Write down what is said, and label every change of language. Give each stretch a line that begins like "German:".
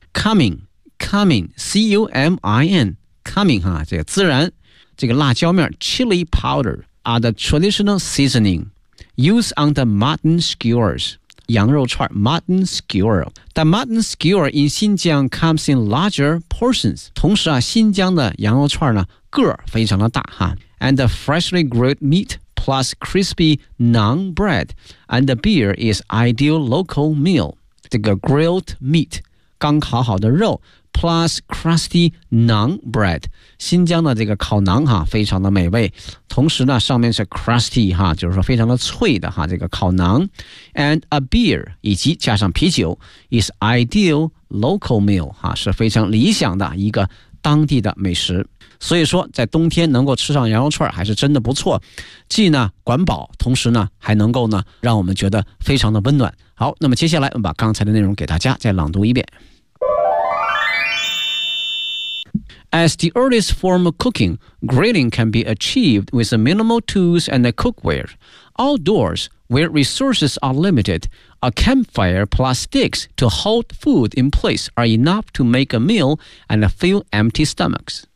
English: Cumin C-U-M-I-N Cumin 哈，
Chinese: 这个孜然这个辣椒面
English: Chili powder are the traditional seasoning used on the mutton skewers 羊肉串 Mutton skewer The mutton skewer in 新疆 comes in larger portions.
Chinese: 同时啊新疆的羊肉串呢个儿非常的大哈。
English: And the freshly grilled meatPlus crispy naan bread and the beer is ideal local meal.
Chinese: 这个
English: grilled meat
Chinese: 刚烤好的肉
English: plus crusty naan bread
Chinese: 新疆的这个烤馕哈非常的美味，同时呢上面是 crusty 哈，就是说非常的脆的哈这个烤馕
English: and a beer
Chinese: 以及加上啤酒
English: is ideal local meal
Chinese: 哈，是非常理想的一个当地的美食。所以说在冬天能够吃上羊肉串还是真的不错，既呢管饱，同时呢还能够呢让我们觉得非常的温暖。好，那么接下来我们把刚才的内容给大家再朗读一遍。
English: As the earliest form of cooking, grilling can be achieved with minimal tools and cookware. Outdoors, where resources are limited, a campfire plus sticks to hold food in place are enough to make a meal and fill empty stomachs.